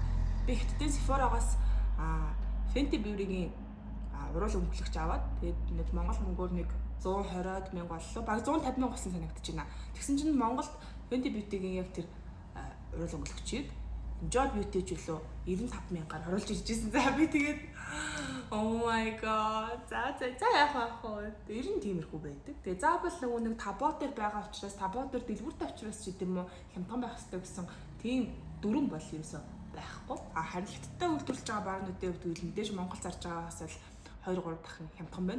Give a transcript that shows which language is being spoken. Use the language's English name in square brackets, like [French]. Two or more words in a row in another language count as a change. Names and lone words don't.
[Mongolian] Би хятадын Sephora-гоос Fenty Beauty-гийн уруул өмчлөгч аваад тэгээд нэг Монгол мөнгөөр нэг 120-д мянга боллоо. Бараг 150 мянга болсон санагдаж байна. Тэгсэн чинь Монголд Fenty Beauty-гийн яг тэр уруул өмчлөгчийг Enjoy Beauty ч үлээ 95 мянгаар оруулж ирж ирсэн. За би тэгээд [English] oh my god. [Mongolian] За яах вэ? Ер нь тиймэрхүү байдаг. Тэгээ заавал нөгөө нэг Тобо дээр байгаа учраас Тобо дээр дэлгүүртэй учраас ч гэдэм үү хямдхан байх хэрэгтэй гэсэн тийм дүрэн бол ерөөсөө байхгүй. Харин хятадтай үйлдвэрлэж байгаа баарнуудын хувьд мэдээж Монгол зарж байгаагаас л 2-3 дахин хямдхан байна.